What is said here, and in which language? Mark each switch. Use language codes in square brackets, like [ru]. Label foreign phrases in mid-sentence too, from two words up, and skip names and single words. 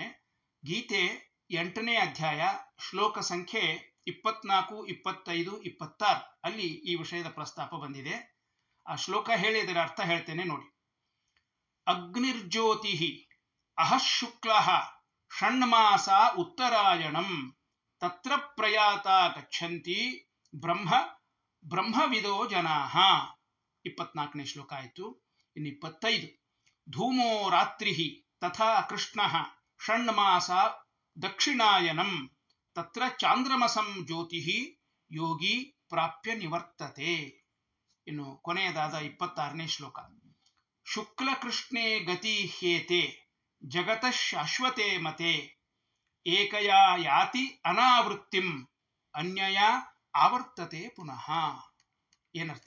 [kn] ಗೀತೆ 8ನೇ ಅಧ್ಯಾಯ ಶ್ಲೋಕ ಸಂಖ್ಯೆ 24, 25, 26 ಅಲ್ಲಿ ಈ ವಿಷಯದ ಪ್ರಸ್ತಾಪ ಬಂದಿದೆ. ಆ ಶ್ಲೋಕ ಹೇಳಿ ಇದರ ಅರ್ಥ ಹೇಳ್ತೇನೆ ನೋಡಿ. [sa] ಅಗ್ನಿರ್ಜ್ಯೋತಿ ಅಹಶುಕ್ಲ ಷಣ್ಮಾಸ ಉತ್ತರಾಯಣಂ ತತ್ರ ಪ್ರಯಾತ ಗಚ್ಚಂತಿ ಬ್ರಹ್ಮವಿದೋ ಜನಾಃ. [kn] 24ನೇ ಶ್ಲೋಕ ಆಯಿತು. ಇನ್ನು 25, [sa] ಧೂಮೋ ರಾತ್ರಿ ತಥಾ ಕೃಷ್ಣ ಷಣ್ಮಾಸ ದಕ್ಷಿಣಾಯನಂ ತತ್ರ ಚಾಂದ್ರಮಸಂ ಜ್ಯೋತಿ ಯೋಗಿ ಪ್ರಾಪ್ಯ ನಿವರ್ತತೆ. [kn] ಇನ್ನು ಕೊನೆಯದಾದ 26ನೇ ಶ್ಲೋಕ, [sa] ಶುಕ್ಲ ಕೃಷ್ಣೇ ಗತಿ ಹ್ಯೇತೆ ಜಗತ ಶಾಶ್ವತೆ ಮತೆ ಏಕಯಾ ಯಾತಿ ಅನಾವೃತ್ತಿಂ ಅನ್ಯಯ ಆವರ್ತತೆ ಪುನಃ. [kn] ಏನರ್ಥ?